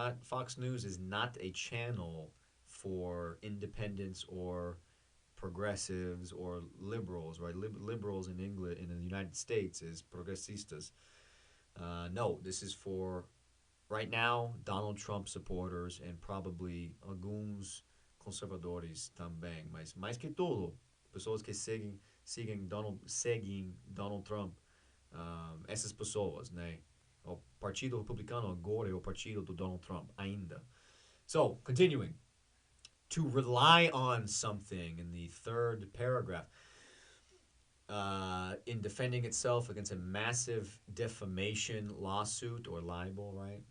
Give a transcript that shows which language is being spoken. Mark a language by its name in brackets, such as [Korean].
[English] Fox News is not a channel for independents or progressives or liberals, right? Liberals in England, in the United States, is progressistas. No, this is for right now Donald Trump supporters and probably [Portuguese] alguns conservadores também, mas mais que tudo, pessoas que seguem Donald Trump, essas pessoas, né? O Partido Republicano agora é o partido do Donald Trump ainda. [English] So, continuing. To rely on something in the third paragraph, in defending itself against a massive defamation lawsuit or libel, right?